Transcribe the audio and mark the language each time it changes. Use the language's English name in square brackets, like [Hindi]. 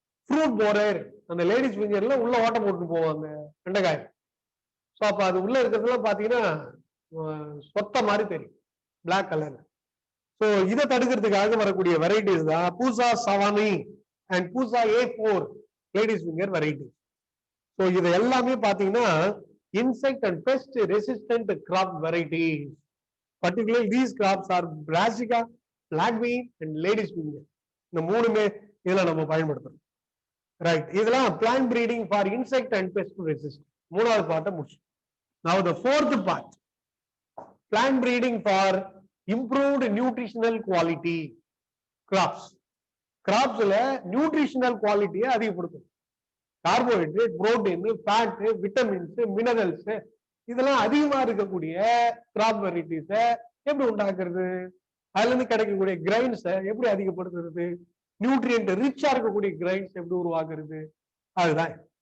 [Tamil] Fruit borer அந்த ladies ஃபிங்கர்ல உள்ள ஓட்ட போட்டு போவோம் அந்த வெண்டைக்காய். ஸோ அப்ப அது உள்ள இருக்கிறதுலாம் பாத்தீங்கன்னா சொத்த மாதிரி தெரியும், பிளாக் கலர். ஸோ இதை தடுக்கிறதுக்காக வரக்கூடிய வெரைட்டிஸ் தான் பூசா Sawani and Pusa A4 ladies finger variety. [English] so [Tamil] இது எல்லாமே பாத்தீங்கன்னா [English] insect and pest resistant crop varieties. Particularly these crops are brassica, black bean and ladies finger. [Tamil] இந்த மூணுமே இதுல நம்ம பயன்படுத்துறோம். [English] Right, இதெல்லாம் plant breeding for insect and pest resistant. [Tamil] மூணாவது பார்ட்ட முடிச்சு. [English] Now the fourth part, plant breeding for improved nutritional quality crops. Cropsல nutritional quality [Tamil] அதிகப்படுத்தும். Carbohydrate, protein, fat, vitamins, minerals இதெல்லாம் அதிகமா இருக்கக்கூடிய கிராப் வெரைட்டிஸ எப்படி உண்டாக்குறது, அதுல இருந்து கிடைக்கக்கூடிய கிரைன்ஸை எப்படி அதிகப்படுத்துறது, நியூட்ரியன்ட் ரிச்சா இருக்கக்கூடிய கிரைன்ஸ் எப்படி உருவாக்குறது, அதுதான்.